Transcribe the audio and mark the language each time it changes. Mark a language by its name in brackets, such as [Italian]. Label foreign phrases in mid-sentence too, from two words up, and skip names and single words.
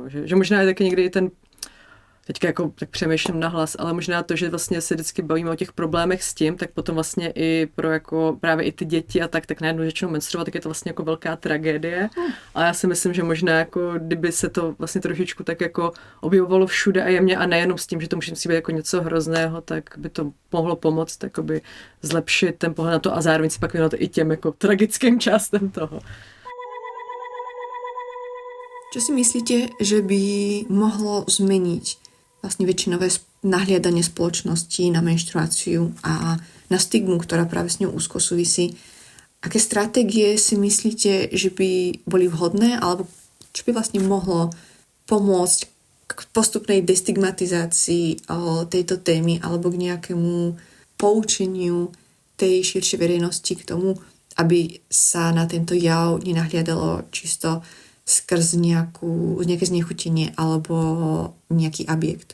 [Czech] Že možná je taky někdy i teďka jako tak přemýšlím nahlas, ale možná to, že vlastně se vždycky bavíme o těch problémech s tím, tak potom vlastně i pro jako právě i ty děti a tak najednou začnou menstruovat, tak je to vlastně jako velká tragédie. A já si myslím, že možná jako kdyby se to vlastně trošičku tak jako objevovalo všude a jemně a nejenom s tím, že to musí být jako něco hrozného, tak by to mohlo pomoct jakoby zlepšit ten pohled na to a zároveň si pak věnovat i těm jako tragickým částem toho. [Slovak] Čo si myslíte, že by mohlo zmeniť vlastne väčšinové nahliadanie spoločnosti na menštruáciu a na stigmu, ktorá práve s ňou úzko súvisí? Aké stratégie si myslíte, že by boli vhodné, alebo čo by vlastne mohlo pomôcť k postupnej destigmatizácii tejto témy alebo k nejakému poučeniu tej širšej verejnosti k tomu, aby sa na tento jav nenahliadalo čisto skrz nejaké znechutenie alebo nejaký objekt.